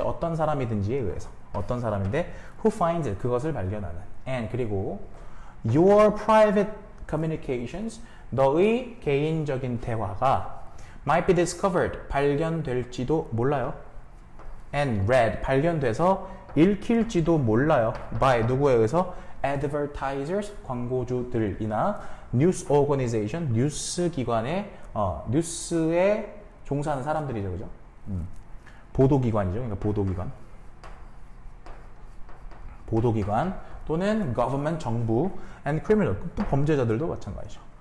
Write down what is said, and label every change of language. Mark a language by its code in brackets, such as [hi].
[ko] 어떤 사람이든지에 의해서. 어떤 사람인데 [en] who finds it, [ko] 그것을 발견하는. [en] and [ko] 그리고 [en] your private communications, [ko] 너의 개인적인 대화가 [en] might be discovered, [ko] 발견될지도 몰라요. [en] and read, [ko] 발견돼서 읽힐지도 몰라요. by, 누구에 의해서? advertisers, 광고주들이나 [en] news organization, [ko] 뉴스 기관의 뉴스에 종사하는 사람들이죠, 그죠? 보도기관이죠, 그러니까 보도기관 또는 government, 정부, [en] and criminal, [ko] 또 범죄자들도 마찬가지죠.